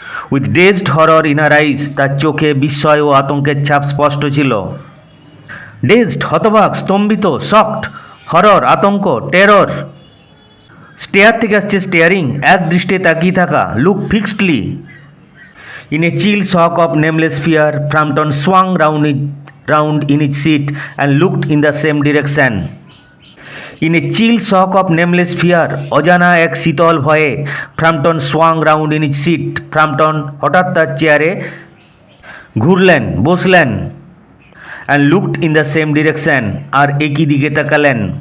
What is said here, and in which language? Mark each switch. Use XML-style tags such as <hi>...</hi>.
<en>with dazed horror in her eyes,</en> <bn>তার চোখে বিস্ময় ও আতঙ্কের ছাপ স্পষ্ট ছিল।</bn> <en>dazed,</en> <bn>হতবাক, স্তম্ভিত,</bn> <en>Shocked. Horror, আতঙ্ক, terror.</en> <bn>স্টেয়ার থেকে আসছে স্টেয়ারিং, এক দৃষ্টে তাকিয়ে থাকা।</bn> <en>Look fixedly. In a chill shock of nameless fear, Frampton swung round in its seat and looked in the same direction. In a chill shock of nameless fear,</en> <bn>অজানা এক শীতল ভয়ে,</bn> <en>Frampton swung round in it seat,</en> <bn>ফ্রাম্পটন হঠাৎ তার চেয়ারে ঘুরলেন, বসলেন।</bn> <en>and looked in the same direction,</en> <bn>আর একই দিকে তাকালেন।</bn>